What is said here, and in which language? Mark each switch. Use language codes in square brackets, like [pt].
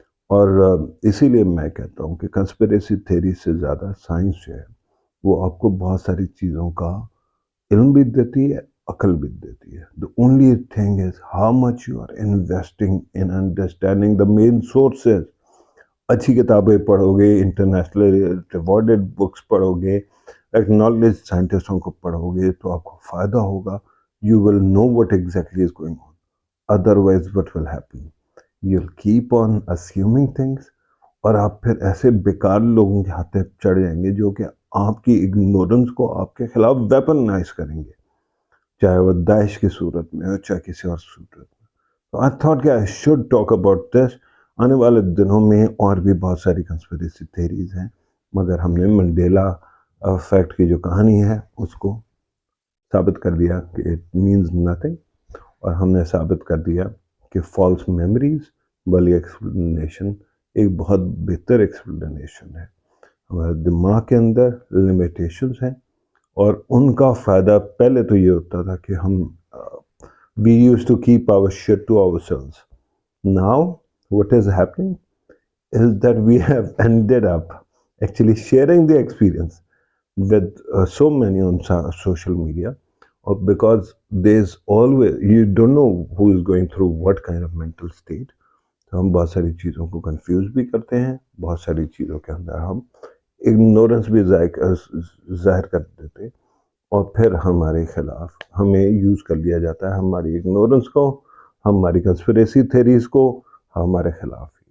[ur] اور اسی لیے میں کہتا ہوں کہ کنسپریسی تھیری سے زیادہ سائنس جو ہے وہ آپ کو بہت ساری چیزوں کا علم بھی دیتی ہے, عقل بھی دیتی ہے. [en] The only thing is how much you are investing in understanding the main sources. [ur] اچھی کتابیں پڑھو گے, انٹرنیشنل ریوارڈڈ بکس پڑھو گے, ایکنالج سائنٹسٹوں کو پڑھو گے تو آپ کو فائدہ ہوگا. [en] You will know what exactly is going on. Otherwise what will happen, you will keep on assuming things, [ur] اور آپ پھر ایسے بیکار لوگوں کے ہاتھ چڑھ جائیں گے جو کہ آپ کی اگنورنس کو آپ کے خلاف ویپنائز کریں گے, چاہے وہ داعش کی صورت میں ہو چاہے کسی اور صورت میں. تو [en] I thought [ur] کہ [en] I should talk about this. [ur] آنے والے دنوں میں اور بھی بہت ساری کنسپریسی تھیریز ہیں, مگر ہم نے منڈیلا افیکٹ کی جو کہانی ہے اس کو ثابت کر دیا کہ [en] it means nothing, [ur] اور ہم نے ثابت کر دیا کہ فالس میموریز والی ایکسپلینیشن ایک بہت بہتر ایکسپلینیشن ہے. ہمارے دماغ کے اندر لمیٹیشنز ہیں, اور ان کا فائدہ پہلے تو یہ ہوتا تھا کہ ہم [en] we used to keep our shit to ourselves. Now what is happening is that we have ended up actually sharing the experience with so many on social media, because there's always, you don't know who is going through what kind of mental state. [ur] تو ہم بہت ساری چیزوں کو confuse بھی کرتے ہیں, بہت ساری چیزوں کے اندر ہم اگنورنس بھی ظاہر کر دیتے, اور پھر ہمارے خلاف ہمیں یوز کر لیا جاتا ہے, ہماری اگنورنس کو, ہماری کنسپریسی تھیریز کو ہمارے خلاف.